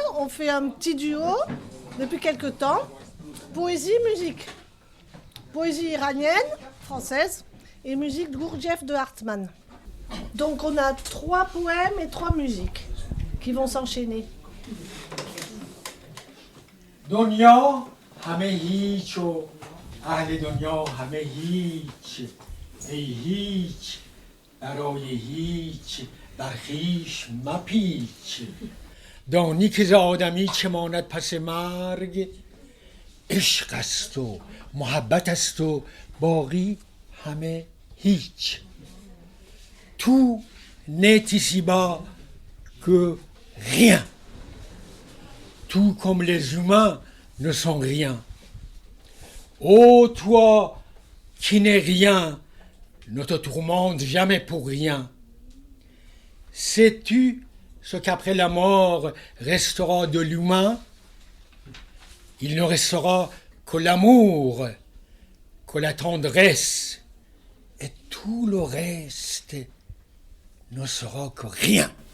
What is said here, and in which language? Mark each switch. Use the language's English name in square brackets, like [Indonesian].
[French] On fait un petit duo depuis quelque temps. Poésie, musique. Poésie iranienne, française, et musique Gurdjieff de Hartmann. Donc, on a 3 poèmes et 3 musiques qui vont s'enchaîner. [Persian] دنیا همه هیچ و اهل دنیا همه هیچ ای هیچ برای هیچ بر خویش مپیچ دانی که ز آدمی چه ماند پس مرگ عشق است و محبت است و باقی همه هیچ [French] tout n'est ici-bas que rien tout comme les humains ne sont rien. Ô toi qui n'es rien, ne te tourmente jamais pour rien. Sais-tu ce qu'après la mort restera de l'humain? Il ne restera que l'amour, que la tendresse, et tout le reste ne sera que rien.